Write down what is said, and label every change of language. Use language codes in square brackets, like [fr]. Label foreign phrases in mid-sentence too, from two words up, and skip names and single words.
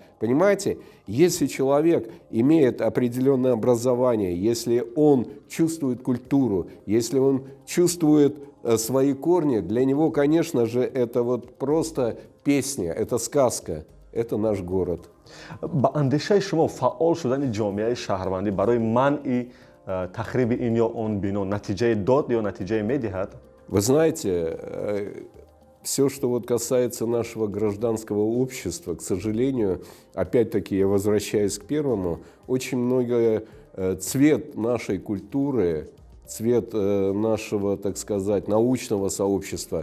[ru] Понимаете, если человек имеет определенное образование, если он чувствует культуру, если он чувствует свои корни, для него, конечно же, это вот просто песня, это сказка, это наш город. [tg] با اندیشه شما فعال شدن جامعه شهروندی برای منع تخریب این یا اون بنا نتیجه داد یا نتیجه میدهد؟ [ru] Вы знаете, все, что вот касается нашего гражданского общества, к сожалению, опять-таки я возвращаюсь к первому, очень много цвет нашей культуры, цвет нашего, так сказать, научного сообщества.